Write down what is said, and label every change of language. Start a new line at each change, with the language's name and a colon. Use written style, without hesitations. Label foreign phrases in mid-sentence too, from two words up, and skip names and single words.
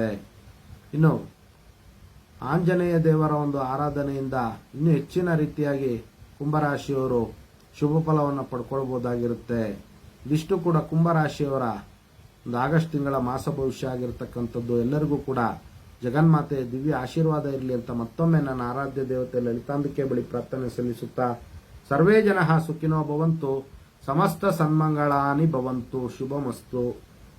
Kannada: ಇನ್ನು ಆಂಜನೇಯ ದೇವರ ಒಂದು ಆರಾಧನೆಯಿಂದ ಇನ್ನೂ ಹೆಚ್ಚಿನ ರೀತಿಯಾಗಿ ಕುಂಭರಾಶಿಯವರು ಶುಭ ಫಲವನ್ನು ಪಡ್ಕೊಳ್ಬಹುದಾಗಿರುತ್ತೆ. ಇದಿಷ್ಟು ಕೂಡ ಕುಂಭರಾಶಿಯವರ ಒಂದು ಆಗಸ್ಟ್ ತಿಂಗಳ ಮಾಸ ಭವಿಷ್ಯ ಆಗಿರತಕ್ಕಂಥದ್ದು. ಎಲ್ಲರಿಗೂ ಕೂಡ ಜಗನ್ಮಾತೆಯ ದಿವ್ಯ ಆಶೀರ್ವಾದ ಇರಲಿ ಅಂತ ಮತ್ತೊಮ್ಮೆ ನನ್ನ ಆರಾಧ್ಯ ದೇವತೆ ಲಲಿತಾಂಬಿಕೆ ಬಳಿ ಪ್ರಾರ್ಥನೆ ಸಲ್ಲಿಸುತ್ತಾ,
Sanskrit: ಸರ್ವೇ ಜನಃ ಸುಖಿನೋ ಭವಂತು, ಸಮಸ್ತ ಸನ್ಮಂಗಳಾನಿ ಭವಂತು, ಶುಭಮಸ್ತು.